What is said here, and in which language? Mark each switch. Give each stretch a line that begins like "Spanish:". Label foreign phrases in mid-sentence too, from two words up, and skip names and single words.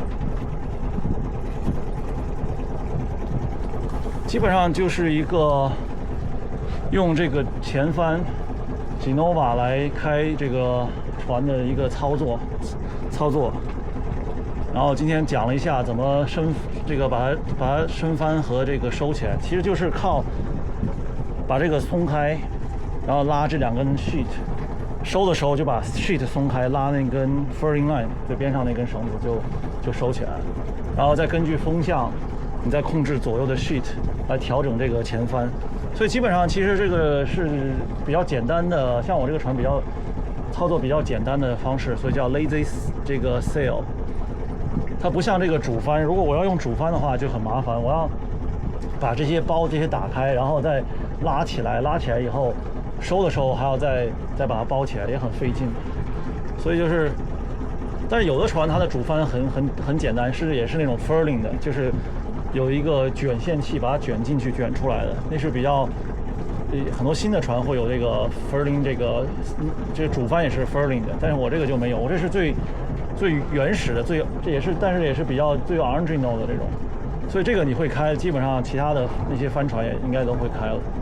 Chinese: 基本上就是一個用這個前帆 Genova 來開這個船的一個操作。然後今天講了一下怎麼把它升翻和這個收起來，其實就是靠把這個鬆開，然後拉這2根 sheet，收的時候就把 sheet 鬆開，拉那根
English: furling line
Chinese: 最邊上那根繩子就收起来了，然後再根据風向，你再控制左右的 sheet 来調整这個前翻。所以基本上其實這個是比較簡單的，像我這個船操作比較簡單的方式，所以叫 lazy 這個 sail。它不像這個主帆，如果我要用主帆的話就很麻煩，我要把这些打開，然後再拉起來以後收的時候還要再把它包起來，也很費勁。所以就是，但是有的船它的主帆很簡單，也是那種 furling 的，就是有一個捲線器把它捲進去捲出來的，那是比較很多新的船會有這個 furling， 這個主帆也是 furling 的，但是我這個就沒有，我這是最原始的，但是也是比較最 original 的這种，所以這個你會開，基本上其他的那些帆船也應該都會開了。